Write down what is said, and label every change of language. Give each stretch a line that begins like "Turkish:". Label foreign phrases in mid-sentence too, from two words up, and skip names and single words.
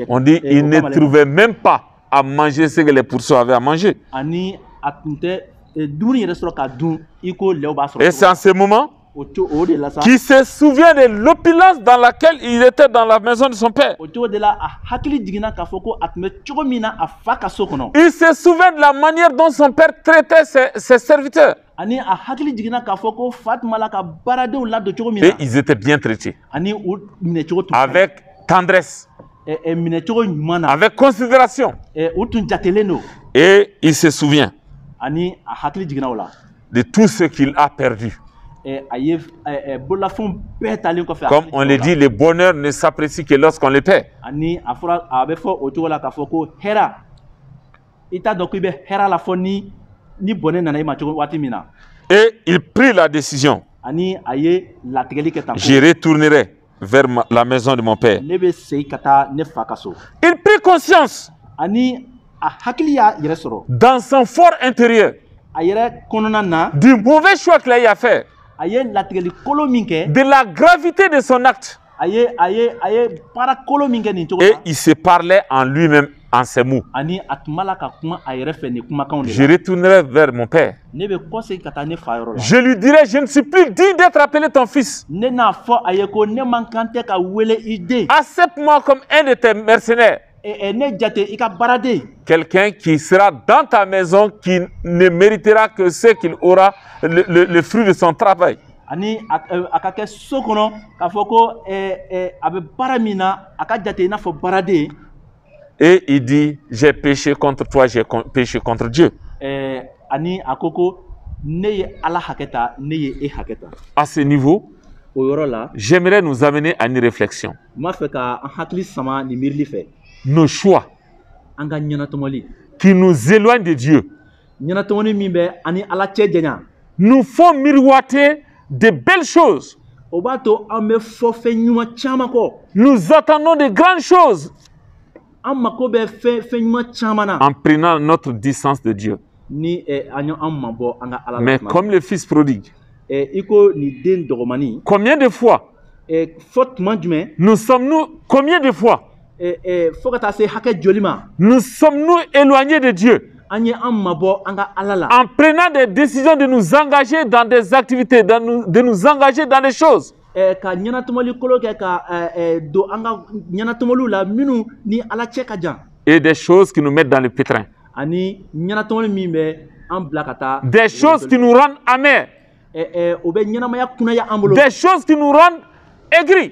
French: On dit il ne trouvait même pas à manger ce que les pourceaux avaient à manger.
Bambara: ani a tun tɛ dumuni yɛrɛ sɔrɔ ka dun i ko lɛw b'a
French: Et
Bambara: sɔrɔ
French: c'est en ce moment
Bambara: o de la sa
French: qu'il se souvient de l'opulence dans laquelle il était dans la maison de son père.
Bambara: o cogo de la a hakili jiginna k'a fɔ ko a tun bɛ cogo min na a fa ka so kɔnɔ
French: Il se souvient de la manière dont son père traitait ses serviteurs.
Bambara: ani a hakili jiginna k'a fɔ ko fa tun b'a la ka baaradenw ladon cogo min
French: Et
Bambara: na
French: ils étaient bien traités,
Bambara: ani u minɛcogo tun ka ɲi.
French: avec tendresse,
Bambara: minɛcogo ɲuman na
French: avec considération.
Bambara: u tun jatelen don
French: Et il se souvient
Bambara: ani a hakili jiginna o la
French: de tout ce qu'il a perdu.
Bambara: a ye bololafɛnw bɛɛ talen kɔfɛ a
French: Comme
Bambara: hakili
French: on
Bambara: jiginna
French: le
Bambara: o la.
French: dit, le bonheur ne s'apprécie que lorsqu'on le perd.
Bambara: ani a bɛ fɔ o cogo la k'a fɔ ko hɛra i t'a dɔn ko i bɛ hɛra la fɔ ni bɔnɛ nana i ma cogo waati min na
French: Et il prit la décision.
Bambara: ani a ye latigɛli kɛ tan ko
French: Je retournerai vers la maison de mon père.
Bambara: ne bɛ segin ka taa ne fa ka so
French: Il prit conscience
Bambara: ani a hakili y'a yɛrɛ sɔrɔ
French: dans son fort intérieur
Bambara: a yɛrɛ kɔnɔna na
French: du mauvais choix qu'il a eu à faire,
Bambara: a ye latigɛli kolo min kɛ
French: de la gravité de son acte.
Bambara: a ye baara kolo min kɛ nin cogo
French: Et
Bambara: la
French: il se parlait en lui-même en ces mots.
Bambara: ani a tun b'a la ka kuma a yɛrɛ fɛ nin kumakanw de
French: Je
Bambara: la
French: retournerai vers mon père.
Bambara: ne bɛ kɔsegin ka taa ne fa yɔrɔ la
French: Je lui dirai, je ne suis plus digne d'être appelé ton fils.
Bambara: ne n'a fɔ a ye ko ne man kan tɛ ka wele i den
French: Accepte-moi comme un de tes mercenaires.
Bambara: ne jate i ka baaraden
French: Quelqu'un qui sera dans ta maison, qui ne méritera que ce qu'il aura, le fruit de son travail.
Bambara: ani a ka kɛ so kɔnɔ k'a fɔ ko a bɛ baara min na a ka jate i n'a fɔ baaraden
French: Et il dit, j'ai péché contre toi, j'ai péché contre Dieu.
Bambara: ani a ko ne ye ala hakɛ ta ne ye e hakɛ ta
French: À ce niveau,
Bambara: o yɔrɔ la
French: j'aimerais nous amener à une réflexion.
Bambara: n b'a fɛ ka an hakili sama nin miirili fɛ
French: Nos choix
Bambara: an ka ɲɛnatɔmɔli
French: qui nous éloignent de Dieu
Bambara: ɲɛnatɔmɔli min bɛ ani ala cɛ janya
French: nous font miroiter de belles choses.
Bambara: o b'a to an bɛ fɔ fɛn ɲuman caman kɔ
French: Nous attendons de grandes choses
Bambara: an mako bɛ fɛn ɲuman caman na
French: en prenant notre distance de Dieu.
Bambara: ni an mabɔ an ka ala la
French: Mais
Bambara: tuma
French: comme le fils prodigue,
Bambara: i ko nin den dɔgɔmani
French: combien de fois
Bambara: fɔ tuma jumɛn
French: combien de fois
Bambara: fo ka taa se hakɛ joli ma
French: nous sommes-nous éloignés de Dieu
Bambara: an ye an mabɔ an ka ala la
French: en prenant des décisions de nous engager dans des activités, de nous engager dans des choses
Bambara: ka ɲɛnatɔmɔli kolo kɛ ka don an ka ɲɛnatɔmɔliw la minnu ni ala cɛ ka jan
French: et des choses qui nous mettent dans le pétrin,
Bambara: ani ɲɛnatɔmɔli min bɛ an bila ka taa
French: des choses qui nous rendent amers,
Bambara: o bɛ ɲɛnamaya kunnaya an bolo
French: des choses qui nous rendent aigris.